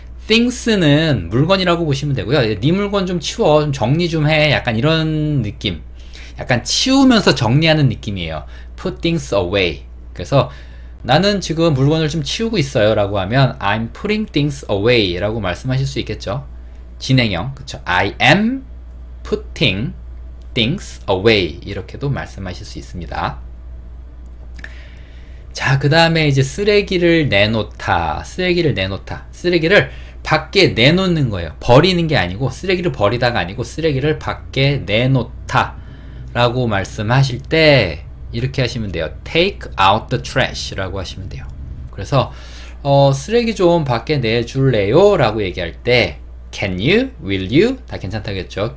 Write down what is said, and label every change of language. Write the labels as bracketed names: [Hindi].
[Korean] things는 물건이라고 보시면 되고요. 네 물건 좀 치워. 좀 정리 좀 해. 약간 이런 느낌. 약간 치우면서 정리하는 느낌이에요. [English] put things away. [Korean] 그래서 나는 지금 물건을 좀 치우고 있어요 라고 하면 [English] I'm putting things away [Korean] 라고 말씀하실 수 있겠죠. 진행형. 그쵸. [English] I am putting things away [Korean] 이렇게도 말씀하실 수 있습니다. 자, 그 다음에 이제 쓰레기를 내놓다. 쓰레기를 밖에 내놓는 거예요. 버리는 게 아니고, 쓰레기를 버리다가 아니고 쓰레기를 밖에 내놓다 라고 말씀하실 때 이렇게 하시면 돼요. [English] take out the trash [Korean] 라고 하시면 돼요. 그래서 쓰레기 좀 밖에 내줄래요? 라고 얘기할 때 [English] can you, will you [Korean] 다 괜찮다겠죠.